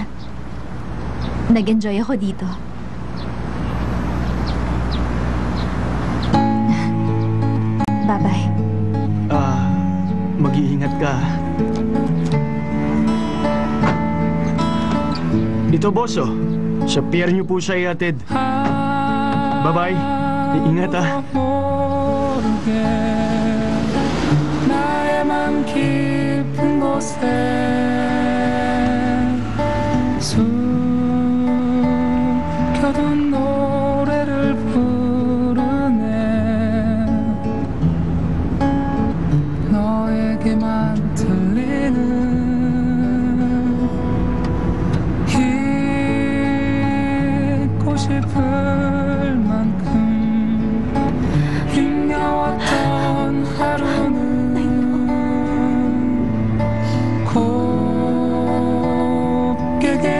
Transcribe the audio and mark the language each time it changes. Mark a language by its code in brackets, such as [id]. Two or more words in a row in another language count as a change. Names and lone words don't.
[tl] Nag-enjoy ako dito. Bye-bye. Mag-iingat ka. Ito, boss, oh. Sa pier niyo po siya ihatid. Bye-bye. Iingat, ha. [ko] 나에만 깊은 곳에 숨겨둔 노래를 부르네 너에게만 들리는 잊고 싶을 만큼 힘겨웠던 하루는 곱게